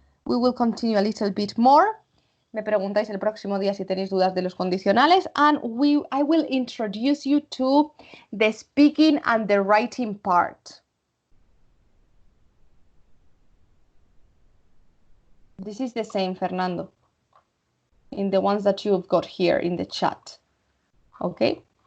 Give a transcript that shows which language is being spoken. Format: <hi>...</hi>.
<en>We will continue a little bit more.</en> <es>Me preguntáis el próximo día si tenéis dudas de los condicionales.</es> <en>And I will introduce you to the speaking and the writing part. This is the same, Fernando, in the ones that you've got here in the chat. Okay?</en>